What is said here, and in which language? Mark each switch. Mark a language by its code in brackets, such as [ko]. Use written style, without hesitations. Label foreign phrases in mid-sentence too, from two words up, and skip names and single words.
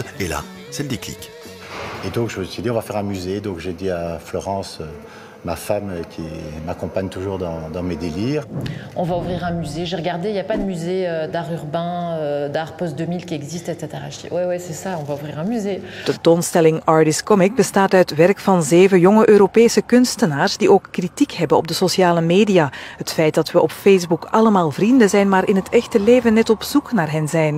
[fr] Et là, c'est le déclic. Et donc je me suis dit, on va faire un musée. Donc j'ai dit à Florence, ma femme qui m'accompagne toujours dans mes délires. On va ouvrir un musée. J'ai regardé, il n'y a pas de musée d'art urbain, d'art post-2000 qui existe, etc. Je dis, ouais, c'est ça, on va ouvrir un musée. [nl] De tentoonstelling Artist Comic bestaat uit werk van 7 jonge Europese kunstenaars die ook kritiek hebben op de sociale media. Het feit dat we op Facebook allemaal vrienden zijn, maar in het echte leven net op zoek naar hen zijn.